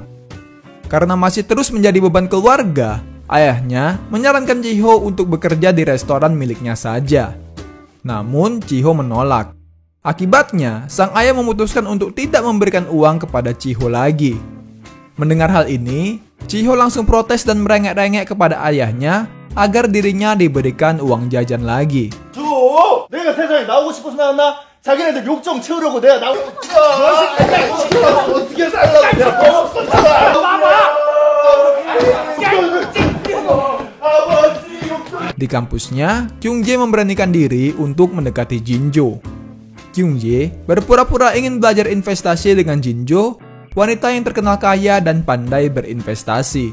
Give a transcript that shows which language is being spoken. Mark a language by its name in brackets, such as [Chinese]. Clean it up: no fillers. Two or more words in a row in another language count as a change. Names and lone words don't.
[Indonesian] Karena masih terus menjadi beban keluarga, ayahnya menyarankan Chiho untuk bekerja di restoran miliknya saja. Namun, Chiho menolak. Akibatnya, sang ayah memutuskan untuk tidak memberikan uang kepada Chiho lagi. Mendengar hal ini, Chiho langsung protes dan merengek-rengek kepada ayahnya agar dirinya diberikan uang jajan lagi. [Korean] 내가 세상에 나오고 싶어서 나왔나? 자기네들 욕 좀 채우려고 내가 나오고 어떻게 살라고 [Indonesian] Di kampusnya, Kyung-jae memberanikan diri untuk mendekati Jinjo. Kyung-jae berpura-pura ingin belajar investasi dengan Jinjo, wanita yang terkenal kaya dan pandai berinvestasi.